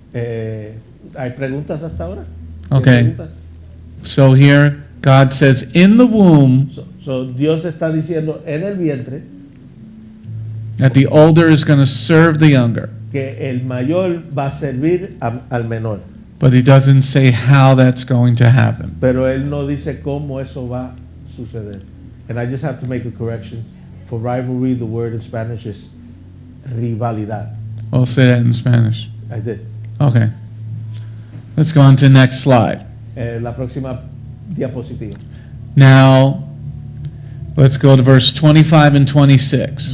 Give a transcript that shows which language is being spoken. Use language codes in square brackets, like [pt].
[es] ¿Hay preguntas hasta ahora? [en] Okay. [es] ¿Preguntas? [en] So here, God says, in the womb, [es] So Dios está diciendo en el vientre [en] that the older is going to serve the younger. [es] que el mayor va a servir al menor. [en] But he doesn't say how that's going to happen. [es] pero él no dice cómo eso va a suceder. [en] And I just have to make a correction. For rivalry, the word in Spanish is rivalidad. I'll say that in Spanish. I did. Okay. Let's go on to the next slide. [es] La próxima diapositiva. [en] Now, let's go to verse 25 and 26.